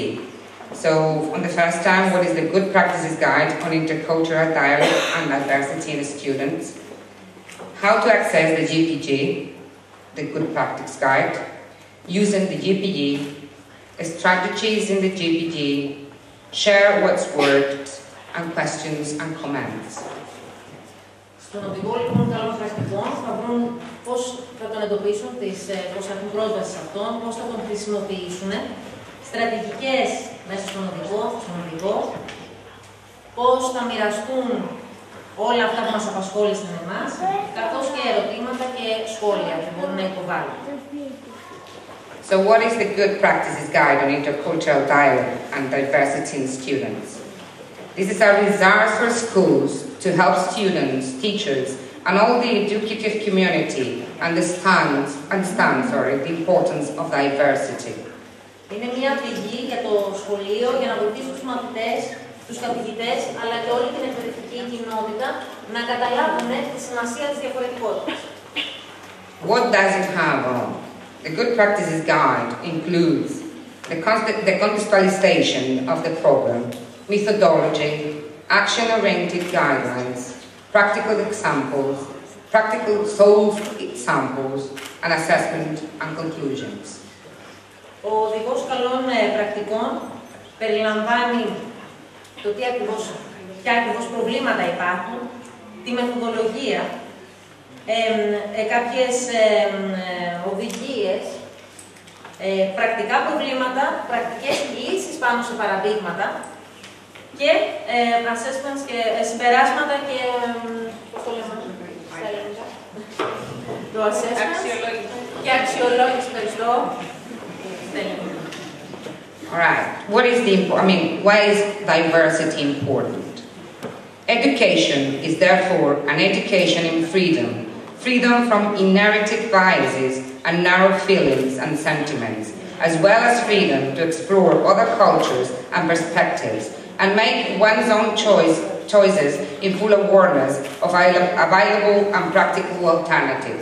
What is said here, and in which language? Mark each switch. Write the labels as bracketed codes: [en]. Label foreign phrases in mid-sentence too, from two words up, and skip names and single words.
[en] So, on the first time, what is the Good Practices Guide on Intercultural Dialogue and Diversity in the Students? How to access the GPG, the Good Practice Guide, using the GPG, strategies in the GPG, share what's worked, and questions and comments. [el] Στον οδηγό λοιπόν καλών πρακτικών θα βρουν πώς θα τον εντοπίσουν, πώς θα έχουν πρόσβαση σε αυτόν, πώς θα τον χρησιμοποιήσουν, στρατηγικές μέσα στον οδηγό, πώς θα μοιραστούν όλα αυτά που μας απασχόλησαν εμάς, καθώς και ερωτήματα και σχόλια που μπορούν να υποβάλουν. [en] So what is the Good Practices Guide on Intercultural Dialogue and Diversity in Students? This is a resource for schools to help students, teachers, and all the educative community understand the importance of diversity. [el] Είναι μια πηγή για το σχολείο για να βοηθήσει τους μαθητές, τους καθηγητές, αλλά και όλη την εκπαιδευτική κοινότητα να καταλάβουν τη σημασία της διαφορετικότητας. [en] What does it have on? The Good Practices Guide includes the contextualization of the program, methodology, action-oriented guidelines, practical examples, practical solved examples, and assessment and conclusions. [el] Ο οδηγός καλών πρακτικών περιλαμβάνει το ποια ακριβώς προβλήματα υπάρχουν, τη μεθοδολογία, κάποιες οδηγίες, πρακτικά προβλήματα, πρακτικές λύσεις πάνω σε παραδείγματα και assessments και συμπεράσματα και πώς το λέμε στα ελληνικά. Το assessment και αξιολόγηση, ευχαριστώ. [en] All right. Why is diversity important? Education is therefore an education in freedom. Freedom from inherited biases and narrow feelings and sentiments, as well as freedom to explore other cultures and perspectives and make one's own choices in full awareness of available and practical alternatives.